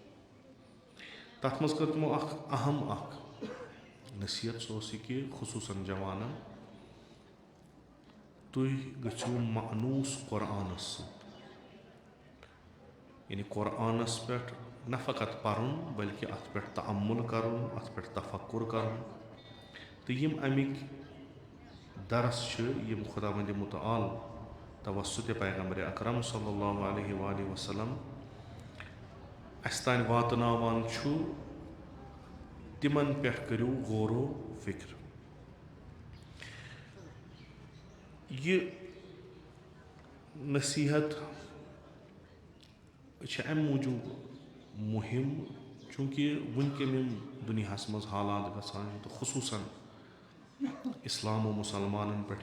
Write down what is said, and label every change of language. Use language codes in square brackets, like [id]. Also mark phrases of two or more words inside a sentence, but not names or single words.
[ks] تتھ منٛز کٔر تِمو اکھ اہم اکھ نصیحت سُہ اوس یہِ کہِ خصوٗصن جوانن تُہۍ گٔژھِو مانوٗس قۄرآنس سۭتۍ یعنی قۄرآنس پٮ۪ٹھ نہ فقط پرُن بلکہِ اتھ پٮ۪ٹھ تعمُل کرُن اتھ پٮ۪ٹھ تفکُر کرُن تہٕ یِم امِکۍ درس چھِ یِم خۄداوندِ مُتعال توسُتِ پیغمبرِ اکرم صلی اللہ علیہ وآلہ وسلم اسہِ تانۍ واتناوان چھُ تِمن پٮ۪ٹھ کٔرِو غور و فِکر. یہِ نصیحت چھِ امہِ موٗجوٗب مُہِم چوٗنٛکہِ وٕنکیٚن یِم دُنیاہس منٛز حالات گژھان چھِ تہٕ خصوٗصن اسلام و مُسلمانن پٮ۪ٹھ